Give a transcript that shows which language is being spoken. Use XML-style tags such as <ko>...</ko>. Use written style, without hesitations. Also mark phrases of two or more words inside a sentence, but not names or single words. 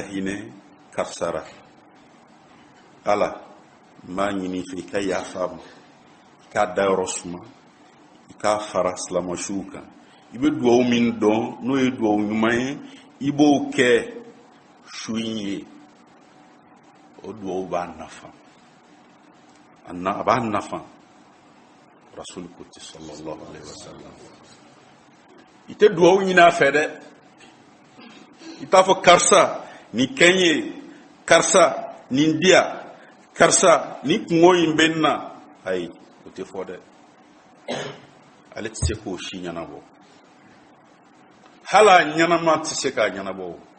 <bm>hinɛ karisa la ala n b'a ɲini i fɛ i ka yafa ma i k'a dayɔrɔ suma i k'a fara silamɛsuw kan i bɛ dugawu min dɔn n'o ye dugawu ɲuman ye i b'o kɛ su in ye o dugawu b'a nafa a b'a nafa rasul ko ten</bm> <ar>صلى الله عليه وسلم</ar> <bm>i tɛ dugawu ɲini a fɛ dɛ i t'a fɔ karisa nin kɛ n ye karisa nin di yan karisa ni kungo in bɛ n na ayi o tɛ fɔ dɛ ale tɛ se k'o si ɲɛnabɔ hali a ɲɛnama tɛ se k'a ɲɛnabɔ</bm>